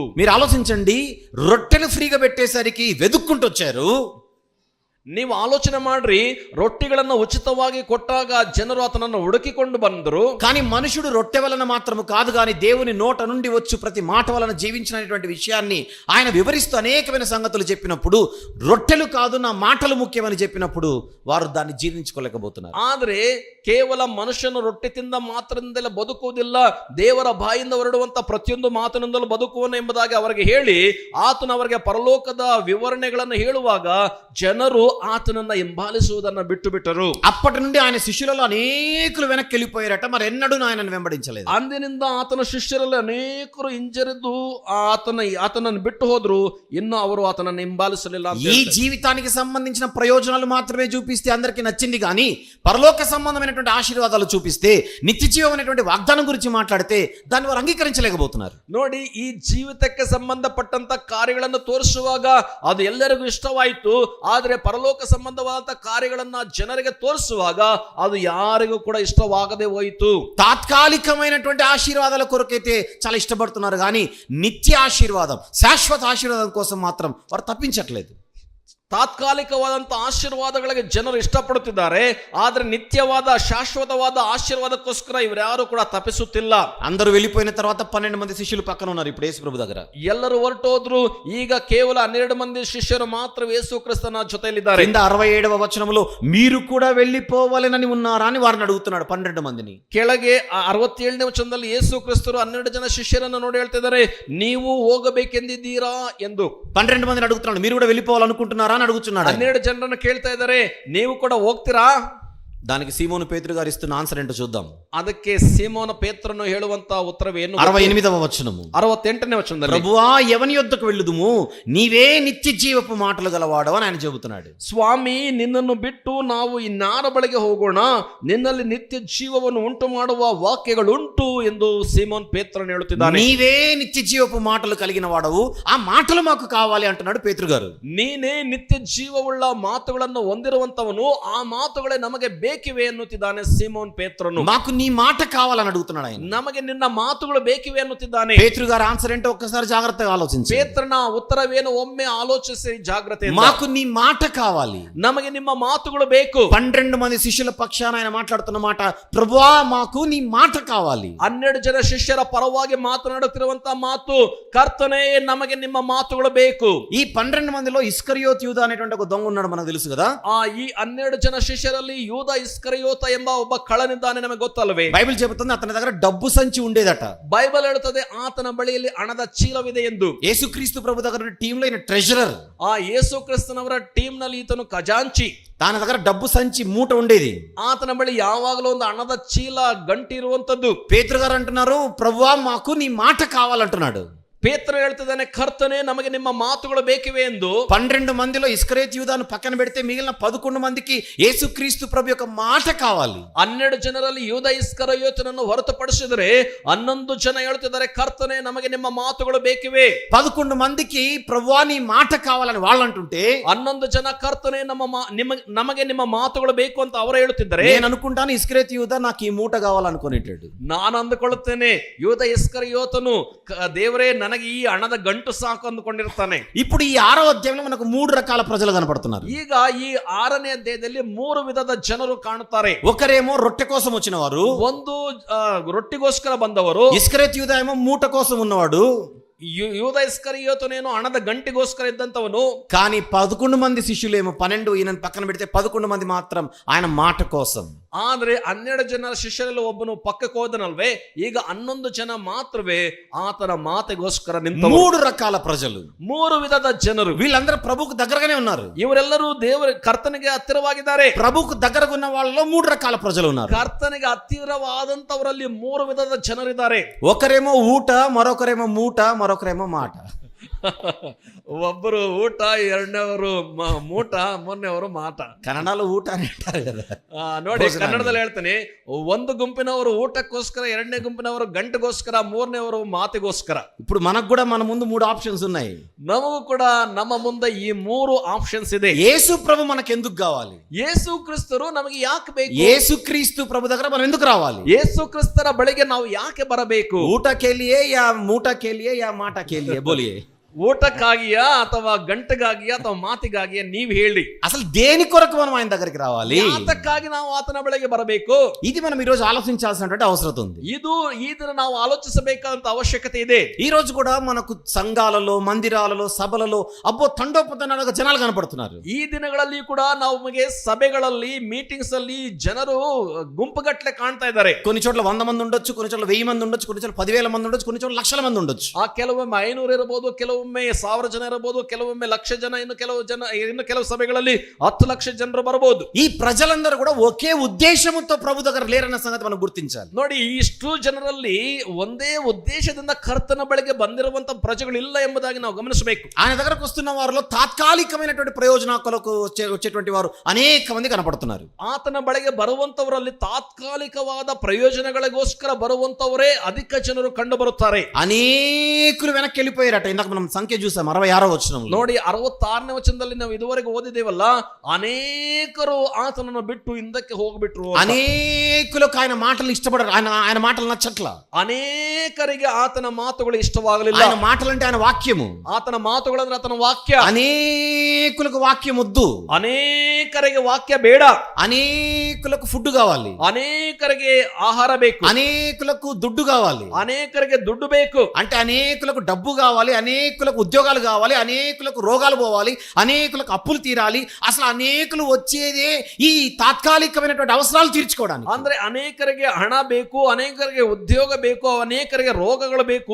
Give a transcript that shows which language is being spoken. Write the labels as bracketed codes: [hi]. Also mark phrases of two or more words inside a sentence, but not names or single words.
[te] మీరు ఆలోచించండి, రొట్టెలు ఫ్రీగా పెట్టేసరికి వెతుక్కుంటూ వచ్చారు. [kn] ನೀವು ಆಲೋಚನೆ ಮಾಡ್ರಿ, ರೊಟ್ಟಿಗಳನ್ನು ಉಚಿತವಾಗಿ ಕೊಟ್ಟಾಗ ಜನರು అతనನ್ನು ಹುಡುಕಿಕೊಂಡು ಬಂದರು. [te] కానీ మనుషుడు రొట్టె వలన మాత్రము కాదు గాని దేవుని నోట నుండి వచ్చు ప్రతి మాట వలన జీవించినటువంటి విషయాన్ని ఆయన వివరిస్తూ అనేకమైన సంగతులు చెప్పినప్పుడు, రొట్టెలు కాదు నా మాటలు ముఖ్యమని చెప్పినప్పుడు వారు దాన్ని జీర్ణించుకోలేకపోతున్నారు. [kn] ಆದ್ರೆ ಕೇವಲ ಮನುಷ್ಯನು ರೊಟ್ಟಿ ತಿಂದ ಮಾತ್ರದಿಂದಲೇ ಬದುಕುವುದಿಲ್ಲ, ದೇವರ ಬಾಯಿಂದ ಹೊರಡುವಂತ ಪ್ರತಿಯೊಂದು ಮಾತಿನಿಂದಲೂ ಬದುಕುವನು ಎಂಬುದಾಗಿ ಅವರಿಗೆ ಹೇಳಿ ಆತನು ಅವರಿಗೆ ಪರಲೋಕದ ವಿವರಣೆಗಳನ್ನು ಹೇಳುವಾಗ ಜನರು ಆತನನ್ನ ಹಿಂಬಾಲಿಸುವುದನ್ನ ಬಿಟ್ಟು ಬಿಟ್ಟರು. [te] అప్పటి నుండి ఆయన శిష్యులలో అనేకులు వెనక్కి వెళ్ళిపోయారట, మరి ఎన్నడూ ఆయనను వెంబడించలేదు. [kn] ಅಂದಿನಿಂದ ಆತನ ಶಿಷ್ಯರಲ್ಲಿ ಅನೇಕರು ಹಿಂಜರಿದ್ದು ಆತನನ್ನು ಬಿಟ್ಟು ಹೋದ್ರು, ಇನ್ನು ಅವರು ಆತನನ್ನು ಹಿಂಬಾಲಿಸಲಿಲ್ಲ ಅಂತ [te] ఈ [kn] ಹೇಳ್ತಾರೆ. [te] జీవితానికి సంబంధించిన ప్రయోజనాలు మాత్రమే చూపిస్తే అందరికీ నచ్చింది కానీ పరలోక సంబంధమైనటువంటి ఆశీర్వాదాలు చూపిస్తే, నిత్య జీవమైనటువంటి వాగ్దానం గురించి మాట్లాడితే దాన్ని వారు అంగీకరించలేకపోతున్నారు. [kn] ನೋಡಿ, ಈ ಜೀವಿತಕ್ಕೆ ಸಂಬಂಧಪಟ್ಟಂತ ಕಾರ್ಯಗಳನ್ನು ತೋರಿಸುವಾಗ ಅದು ಎಲ್ಲರಿಗೂ ಇಷ್ಟವಾಯಿತು, ಆದ್ರೆ ಪರಲೋಕ ಸಂಬಂಧವಾದಂತ ಕಾರ್ಯಗಳನ್ನ ಜನರಿಗೆ ತೋರಿಸುವಾಗ ಅದು ಯಾರಿಗೂ ಕೂಡ ಇಷ್ಟವಾಗದೆ ಹೋಯಿತು. [te] తాత్కాలికమైనటువంటి ఆశీర్వాదాల కొరకైతే చాలా ఇష్టపడుతున్నారు కానీ నిత్య ఆశీర్వాదం, శాశ్వత ఆశీర్వాదం కోసం మాత్రం వారు తప్పించట్లేదు. [kn] ತಾತ್ಕಾಲಿಕವಾದಂತ ಆಶೀರ್ವಾದಗಳಿಗೆ ಜನರು ಇಷ್ಟಪಡುತ್ತಿದ್ದಾರೆ, ಆದ್ರೆ ನಿತ್ಯವಾದ ಶಾಶ್ವತವಾದ ಆಶೀರ್ವಾದಕ್ಕೋಸ್ಕರ ಇವರ್ಯಾರು ಕೂಡ ತಪ್ಪಿಸುತ್ತಿಲ್ಲ. [te] అందరూ వెళ్ళిపోయిన తర్వాత 12 మంది శిష్యులు పక్కన ఉన్నారు ఇప్పుడు యేసు ప్రభు దగ్గర. [kn] ಎಲ್ಲರೂ ಹೊರಟೋದ್ರು, ಈಗ ಕೇವಲ 12 ಮಂದಿ ಶಿಷ್ಯರು ಮಾತ್ರ ಯೇಸು ಕ್ರಿಸ್ತನ ಜೊತೆಯಲ್ಲಿದ್ದಾರೆ. [te] కింద 67వ వచనంలో మీరు కూడా వెళ్ళిపోవాలని ఉన్నారా అని వారిని అడుగుతున్నాడు 12 మందిని. [kn] ಕೆಳಗೆ 67ನೇ ವಚನದಲ್ಲಿ ಯೇಸು ಕ್ರಿಸ್ತರು 12 ಜನ ಶಿಷ್ಯರನ್ನು ನೋಡಿ ಹೇಳ್ತಿದ್ದಾರೆ, ನೀವು ಹೋಗಬೇಕೆಂದಿದ್ದೀರಾ ಎಂದು. [te] 12 మందిని అడుగుతున్నాడు, మీరు కూడా వెళ్ళిపోవాలనుకుంటున్నారా అని అడుగుతున్నాడు. [kn] 12 ಜನರನ್ನು ಕೇಳ್ತಾ ಇದ್ದಾರೆ, ನೀವು ಕೂಡ ಹೋಗ್ತೀರಾ? [te] దానికి సీమోను పేతురు గారు ఇస్తున్న ఆన్సర్ ఏంటో చూద్దాం. [kn] ಅದಕ್ಕೆ ಸೀಮೋನ ಪೇತ್ರನು ಹೇಳುವಂತ ಉತ್ತರವೇನು? [te] 68వ వచనము. [kn] 68ನೇ ವಚನದಲ್ಲಿ, [te] ప్రభువా ఎవని యొద్దకు వెళ్ళుదుము, నీవే నిత్య జీవపు మాటలు గలవాడవు అని ఆయన చెబుతున్నాడు. [kn] ಸ್ವಾಮಿ, ನಿನ್ನನ್ನು ಬಿಟ್ಟು ನಾವು ಇನ್ನಾರ ಬಳಿಗೆ ಹೋಗೋಣ, ನಿನ್ನಲ್ಲಿ ನಿತ್ಯ ಜೀವವನ್ನು ಉಂಟು ಮಾಡುವ ವಾಕ್ಯಗಳುಂಟು ಎಂದು ಸೀಮೋನ್ ಪೇತ್ರನು ಹೇಳುತ್ತಿದ್ದಾನೆ. [te] నీవే నిత్య జీవపు మాటలు కలిగిన వాడవు, ఆ మాటలు మాకు కావాలి అంటున్నాడు పేతురు గారు. [kn] ನೀನೇ ನಿತ್ಯ ಜೀವವುಳ್ಳ ಮಾತುಗಳನ್ನು ಹೊಂದಿರುವಂತವನು, ಆ ಮಾತುಗಳೇ ನಮಗೆ ಬೇಕಿವೆ ಎನ್ನುತ್ತಿದ್ದಾನೆ ಸೀಮೋನ್ ಪೇತ್ರನು. [te] మాకు నీ మాట కావాలని అడుగుతున్నాడు ఆయన. [kn] ನಮಗೆ ನಿನ್ನ ಮಾತುಗಳು ಬೇಕಿವೆ ಎನ್ನುತ್ತಿದ್ದಾನೆ. [te] పేతురు గారు ఆన్సర్ ఏంటో ఒక్కసారి జాగ్రత్తగా ఆలోచించండి. [kn] ಪೇತ್ರನ ಉತ್ತರವೇನು ಒಮ್ಮೆ ಆಲೋಚಿಸಿ ಜಾಗ್ರತೆಯಿಂದ. [te] మాకు నీ మాట కావాలి, [kn] ನಮಗೆ ನಿಮ್ಮ ಮಾತುಗಳು ಬೇಕು. [te] 12 మంది శిష్యుల పక్షాన ఆయన మాట్లాడుతున్న మాట, ప్రభువా మాకు నీ మాట కావాలి. [kn] 12 ಜನ ಶಿಷ್ಯರ ಪರವಾಗಿ ಮಾತನಾಡುತ್ತಿರುವಂತ ಮಾತು, ಕರ್ತನೇ ನಮಗೆ ನಿಮ್ಮ ಮಾತುಗಳು ಬೇಕು. [te] ఈ 12 మందిలో ఇస్కరియోతు యూదా అనేటువంటి ఒక దొంగ ఉన్నాడు, మనకు తెలుసు కదా. [kn] ಈ 12 ಜನ ಶಿಷ್ಯರಲ್ಲಿ ಯೂದ ಇಸ್ಕರಿಯೋತ ಎಂಬ ಒಬ್ಬ ಕಳ್ಳನಿದ್ದಾನೆ, ನಮಗೆ ಗೊತ್ತಲ್ವೇ? [te] బైబిల్ చెబుతుంది అతని దగ్గర డబ్బు సంచి ఉండేదట. [kn] ಬೈಬಲ್ ಹೇಳುತ್ತದೆ ಆತನ ಬಳಿಯಲ್ಲಿ ಹಣದ ಚೀಲವಿದೆ ಎಂದು. [te] యేసుక్రీస్తు ప్రభు దగ్గర టీంలో ఈయన ట్రెజరర్. [kn] ಆ ಯೇಸು ಕ್ರಿಸ್ತನವರ ಟೀಮ್ ನಲ್ಲಿ ಈತನು ಖಜಾಂಚಿ. [te] తన దగ్గర డబ్బు సంచి మూట ఉండేది. [kn] ಆತನ ಬಳಿ ಯಾವಾಗಲೂ ಒಂದು ಹಣದ ಚೀಲ ಗಂಟಿ ಇರುವಂತದ್ದು. [te] పేతురు గారు అంటున్నారు, ప్రభువా మాకు నీ మాట కావాలంటున్నాడు. [kn] ಪೇತ್ರ ಹೇಳ್ತಿದ್ದಾನೆ, ಕರ್ತನೇ ನಮಗೆ ನಿಮ್ಮ ಮಾತುಗಳು ಬೇಕಿವೆ ಎಂದು. [te] 12 మందిలో ఇస్కరియోతు యూదాను పక్కన పెడితే మిగిలిన 11 మందికి యేసుక్రీస్తు ప్రభు యొక్క మాట కావాలి. [kn] 12 ಜನರಲ್ಲಿ ಯೂದ ಇಸ್ಕರಿಯೋತನನ್ನು ಹೊರತುಪಡಿಸಿದರೆ 11 ಜನ ಹೇಳ್ತಿದ್ದಾರೆ, ಕರ್ತನೇ ನಮಗೆ ನಿಮ್ಮ ಮಾತುಗಳು ಬೇಕಿವೆ. [te] 11 మందికి ప్రభువా నీ మాట కావాలని వాళ్ళు అంటుంటే, [kn] 11 ಜನ ಕರ್ತನೇ ನಮಗೆ ನಿಮ್ಮ ಮಾತುಗಳು ಬೇಕು ಅಂತ ಅವರು ಹೇಳುತ್ತಿದ್ದಾರೆ. [te] నేను అనుకుంటాను ఇస్కరియోతు యూదా నాకు ఈ మూట కావాలనుకునేటాడు. [kn] ನಾನು ಅಂದುಕೊಳ್ಳುತ್ತೇನೆ, ಯೂದ ಇಸ್ಕರಿಯೋತನು ದೇವರೇ ನನಗೆ ಈ ಹಣದ ಗಂಟು ಸಾಕು ಅಂದುಕೊಂಡಿರ್ತಾನೆ. [te] ఇప్పుడు ఈ 6వ అధ్యాయంలో మనకు 3 రకాల ప్రజలు కనపడుతున్నారు. [kn] ಈಗ ಈ 6ನೇ ಅಧ್ಯಾಯದಲ್ಲಿ 3 ವಿಧದ ಜನರು ಕಾಣುತ್ತಾರೆ. [te] ఒకరేమో రొట్టె కోసం వచ్చిన వారు, [kn] ಒಂದು ರೊಟ್ಟಿಗೋಸ್ಕರ ಬಂದವರು. [te] ఇస్కరియోతు యూదా ఏమో మూట కోసం ఉన్నవాడు. [kn] ಯೂದ ಇಸ್ಕರಿಯೋತನೇನೋ ಹಣದ ಗಂಟೆಗೋಸ್ಕರ ಇದ್ದಂತವನು. [te] కానీ 11 మంది శిష్యులేమో 12 ఈయన పక్కన పెడితే 11 మంది మాత్రం ఆయన మాట కోసం. [kn] ಆದ್ರೆ 12 ಜನರ ಶಿಷ್ಯರಲ್ಲಿ ಒಬ್ಬನು ಪಕ್ಕಕ್ಕೆ ಹೋದನಲ್ವೇ, ಈಗ 11 ಜನ ಮಾತ್ರವೇ ಆತನ ಮಾತಿಗೋಸ್ಕರ ನಿಂತ [te] 3 రకాల ప్రజలు, [kn] 3 ವಿಧದ ಜನರು. [te] వీళ్ళందరూ ప్రభుకు దగ్గరగానే ఉన్నారు. [kn] ಇವರೆಲ್ಲರೂ ದೇವರ ಕರ್ತನಿಗೆ ಹತ್ತಿರವಾಗಿದ್ದಾರೆ. [te] ప్రభుకు దగ్గరగా ఉన్న వాళ్ళలో 3 రకాల ప్రజలు ఉన్నారు. [kn] ಕರ್ತನಿಗೆ ಹತ್ತಿರವಾದಂತವರಲ್ಲಿ 3 ವಿಧದ ಜನರಿದ್ದಾರೆ. [te] ఒకరేమో ఊట, మరొకరేమో మూట, మరొకరేమో మాట. [kn] ಒಬ್ಬರು ಊಟ, ಎರಡನೇವರು ಮೂಟ, ಮೂರನೇವರು ಮಾಟ. [te] కన్నడలో ఊట అని అంటారు కదా. [kn] ನೋಡಿ, ಕನ್ನಡದಲ್ಲಿ ಹೇಳ್ತೀನಿ, ಒಂದು ಗುಂಪಿನವರು ಊಟಕ್ಕೋಸ್ಕರ, ಎರಡನೇ ಗುಂಪಿನವರು ಗಂಟೆಗೋಸ್ಕರ, ಮೂರನೇವರು ಮಾತಿಗೋಸ್ಕರ. [te] ఇప్పుడు మనకు కూడా మన ముందు 3 ఆప్షన్స్ ఉన్నాయి. [kn] ನಮಗೂ ಕೂಡ ನಮ್ಮ ಮುಂದೆ ಈ 3 ಆಪ್ಷನ್ಸ್ ಇದೆ. [te] యేసు ప్రభు మనకు ఎందుకు కావాలి? [kn] ಯೇಸು ಕ್ರಿಸ್ತರು ನಮಗೆ ಯಾಕೆ ಬೇಕು? [te] యేసుక్రీస్తు ప్రభు దగ్గర మనం ఎందుకు రావాలి? [kn] ಯೇಸು ಕ್ರಿಸ್ತರ ಬಳಿಗೆ ನಾವು ಯಾಕೆ ಬರಬೇಕು? [hi] ऊट के लिए या मूट के लिए या माट के लिए बोलिए. [kn] ಊಟಕ್ಕಾಗಿಯಾ ಅಥವಾ ಗಂಟೆಗಾಗಿಯಾ ಅಥವಾ ಮಾತಿಗಾಗಿಯಾ ನೀವ್ ಹೇಳಿ. [te] అసలు దేని కొరకు మనం ఆయన దగ్గరికి రావాలి? [kn] ಯಾತಕ್ಕಾಗಿ ನಾವು ಆತನ ಬಳಿಗೆ ಬರಬೇಕು? [te] ఇది మనం ఈ రోజు ఆలోచించాల్సినటువంటి అవసరం ఉంది. [kn] ఈ ದಿನ ನಾವು ಆಲೋಚಿಸಬೇಕಾದಂತ ಅವಶ್ಯಕತೆ ಇದೆ. [te] ఈ రోజు కూడా మనకు సంఘాలలో, మందిరాలలో, సభలలో అబ్బో తండోపతండాలుగా జనాలు కనపడుతున్నారు. [kn] ಈ ದಿನಗಳಲ್ಲಿ ಕೂಡ ನಮಗೆ ಸಭೆಗಳಲ್ಲಿ, ಮೀಟಿಂಗ್ಸ್ ಅಲ್ಲಿ ಜನರು ಗುಂಪುಗಟ್ಟಲೆ ಕಾಣ್ತಾ ಇದ್ದಾರೆ. [te] కొన్ని చోట్ల 100 మంది ఉండొచ్చు, కొన్ని చోట్ల 1000 మంది ఉండొచ్చు, కొన్ని చోట్ల 10,000 మంది ఉండొచ్చు, కొన్ని చోట్ల లక్షల మంది ఉండొచ్చు. [kn] ಕೆಲವೊಮ್ಮೆ 500 ಇರಬಹುದು, ಕೆಲವೊಮ್ಮೆ 1000 ಜನ ಇರಬಹುದು, ಕೆಲವೊಮ್ಮೆ 1,00,000 ಜನ, ಇನ್ನು ಕೆಲವು ಸಭೆಗಳಲ್ಲಿ 10 ಲಕ್ಷ ಜನರು ಬರಬಹುದು. [te] ఈ ప్రజలందరూ కూడా ఒకే ఉద్దేశంతో ప్రభు దగ్గర లేరన్న సంగతి మనం గుర్తించాలి. [kn] ನೋಡಿ, ಇಷ್ಟು ಜನರಲ್ಲಿ ಒಂದೇ ಉದ್ದೇಶದಿಂದ ಕರ್ತನ ಬಳಿಗೆ ಬಂದಿರುವಂತ ಪ್ರಜೆಗಳು ಇಲ್ಲ ಎಂಬುದಾಗಿ ನಾವು ಗಮನಿಸಬೇಕು. [te] ఆయన దగ్గరకు వస్తున్న వారిలో తాత్కాలికమైనటువంటి ప్రయోజనాలకు వచ్చేటువంటి వారు అనేక మంది కనపడుతున్నారు. [kn] ಆತನ ಬಳಿಗೆ ಬರುವಂತವರಲ್ಲಿ ತಾತ್ಕಾಲಿಕವಾದ ಪ್ರಯೋಜನಗಳಿಗೋಸ್ಕರ ಬರುವಂತವರೇ ಅಧಿಕ ಜನರು ಕಂಡು ಬರುತ್ತಾರೆ. [te] అనేకులు వెనక్కి వెళ్ళిపోయారట. ఇందాక మనం సంఖ్య చూసాం 66వ వచనంలో. [kn] ನೋಡಿ, 66ನೇ ವಚನದಲ್ಲಿ ನಾವು ಇದುವರೆಗೆ ಓದಿದ್ದೇವಲ್ಲ, ಅನೇಕರು ಆತನನ್ನು ಬಿಟ್ಟು ಹಿಂದಕ್ಕೆ ಹೋಗ್ಬಿಟ್ರು. [te] అనేకులకు ఆయన మాటలు ఇష్టపడరు, ఆయన మాటలు నచ్చట్ల. [kn] ಅನೇಕರಿಗೆ ಆತನ ಮಾತುಗಳು ಇಷ್ಟವಾಗಲಿಲ್ಲ. [te] ఆయన మాటలంటే ఆయన వాక్యము, [kn] ಆತನ ಮಾತುಗಳಂದ್ರೆ ಆತನ ವಾಕ್ಯ. [te] అనేకులకు వాక్యం వద్దు, [kn] ಅನೇಕರಿಗೆ ವಾಕ್ಯ ಬೇಡ. [te] అనేకులకు ఫుడ్ కావాలి, [kn] ಅನೇಕರಿಗೆ ಆಹಾರ ಬೇಕು. [te] అనేకులకు దుడ్డు కావాలి, [kn] ಅನೇಕರಿಗೆ ದುಡ್ಡು ಬೇಕು. [te] అంటే అనేకులకు డబ్బు కావాలి, అనేకులకు ఉద్యోగాలు కావాలి, అనేకులకు రోగాలు పోవాలి, అనేకులకు అప్పులు తీరాలి. అసలు అనేకులు వచ్చేదే ఈ తాత్కాలికమైనటువంటి అవసరాలు తీర్చుకోవడానికి. [kn] ಅಂದ್ರೆ ಅನೇಕರಿಗೆ ಹಣ ಬೇಕು, ಅನೇಕರಿಗೆ ಉದ್ಯೋಗ ಬೇಕು, ಅನೇಕರಿಗೆ ರೋಗಗಳು ಬೇಕು.